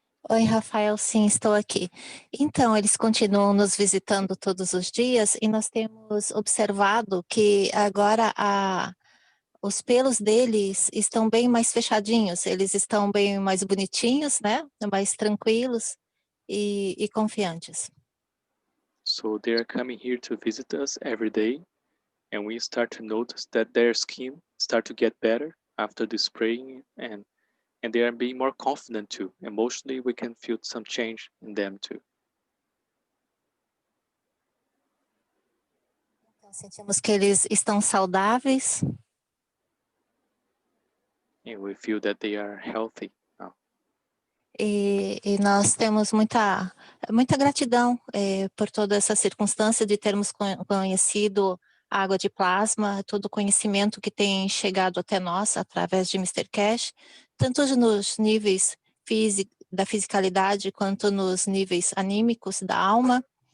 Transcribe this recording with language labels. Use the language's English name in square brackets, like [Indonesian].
[Portuguese] Oi, Rafael, sim, estou aqui. Então, eles continuam nos visitando todos os dias e nós temos observado que agora os pelos deles estão bem mais fechadinhos, eles estão bem mais bonitinhos, né? Mais tranquilos e confiantes. [English] So they are coming here to visit us every day, and we start to notice that their skin start to get better after the spraying, and they are being more confident too. Emotionally, we can feel some change in them too. [Portuguese] Então, sentimos que eles estão saudáveis. [English] And we feel that they are healthy now. [Portuguese] E nós temos muita gratidão por toda essa circunstância de termos conhecido a água de plasma, todo o conhecimento que tem chegado até nós através de Mr. Keshe, tanto nos níveis da fisicalidade quanto nos níveis anímicos da alma.